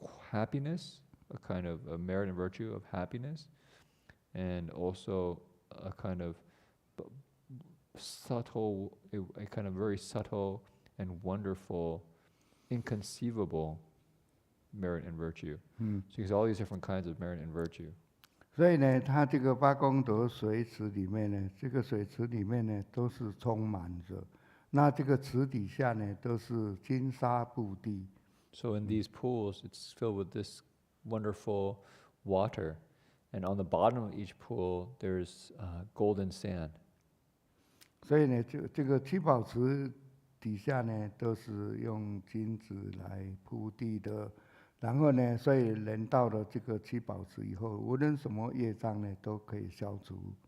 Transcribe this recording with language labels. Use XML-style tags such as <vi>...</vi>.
<en>happiness, a kind of a merit and virtue of happiness, and also a kind of subtle, a kind of very subtle and wonderful, inconceivable merit and virtue. So there's all these different kinds of merit and virtue.</en> <zh>所以呢，它这个8功德水池里面呢，这个水池里面呢都是充满着，那这个池底下呢都是金沙布地。</zh> <en>So in these pools, it's filled with this wonderful water, and on the bottom of each pool, there's golden sand.</en> <zh>所以呢，这个七宝池底下呢，都是用金子来铺地的。然后呢，所以人到了这个七宝池以后，无论什么业障呢，都可以消除。</zh>